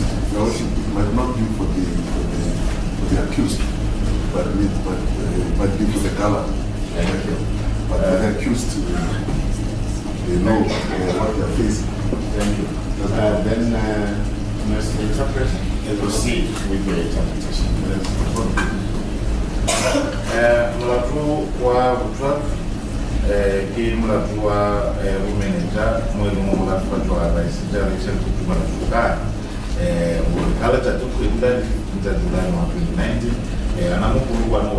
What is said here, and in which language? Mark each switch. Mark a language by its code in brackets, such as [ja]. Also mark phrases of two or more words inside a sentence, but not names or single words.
[en] Your Worship, it might not be for the accused, but it might be for the gallant. But the accused, they know what they are facing. Thank you. Then, Mr. Interpreter, proceed with the interpretation. [tn] Molato wa botlhano ke molato wa bomenetša mo e leng molafatwa wa raisetša Rachel Kutume Shokane gore ka letsatsi kgwedi la di-15 tsa Julae 2019 ana mo polokwane o